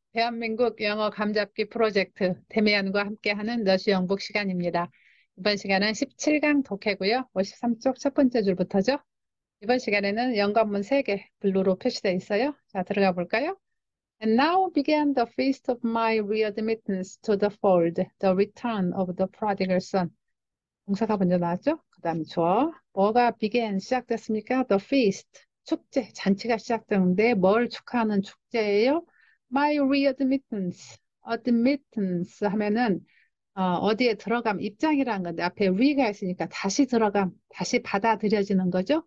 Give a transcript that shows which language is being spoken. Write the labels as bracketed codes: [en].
[ko] 대한민국 영어 감잡기 프로젝트 데미안과 함께하는 너시 영복 시간입니다. 이번 시간은 17강 독해고요. 53쪽 첫 번째 줄부터죠. 이번 시간에는 연관문 3개 블루로 표시되어 있어요. 자, 들어가 볼까요? [en] And now began the feast of my readmittance to the fold, the return of the prodigal son. [ko] 동사가 먼저 나왔죠? 그 다음에 주어. 뭐가 began 시작됐습니까? [en] The feast. [ko] 축제, 잔치가 시작되는데 뭘 축하하는 축제예요? [en] My readmittance. [ko] admittance 하면은 어디에 들어감, 입장이라는 건데 앞에 re가 있으니까 다시 들어감, 다시 받아들여지는 거죠.